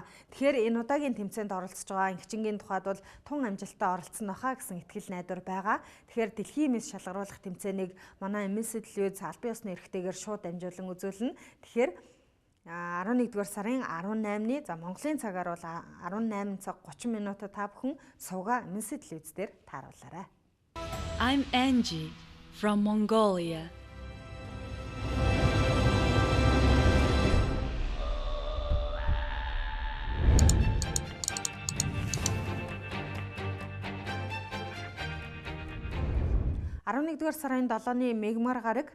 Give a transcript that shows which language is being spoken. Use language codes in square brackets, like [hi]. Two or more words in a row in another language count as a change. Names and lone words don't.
[mn] Тэгэхээр энэ удаагийн тэмцээнд оролцож байгаа Ц.Энхжингийн тухайд бол тун амжилттай оролцсон баха гэсэн итгэл найдвар байгаа. Тэгэхээр Дэлхийн мисс шалгаруулах тэмцээнийг манай мисс телевиз албан ёсны эрхтэйгээр шууд дамжуулан үзүүлнэ. Тэгэхээр 11-р сарын 18-ны Монголын цагаар бол 18 цаг 30 минутад та бүхэн сувга мисс телевиз дээр тааруулаарай. [en] I'm Angie from Mongolia. [mn] Нэгдүгээр сарын 7-ны мегмар гараг.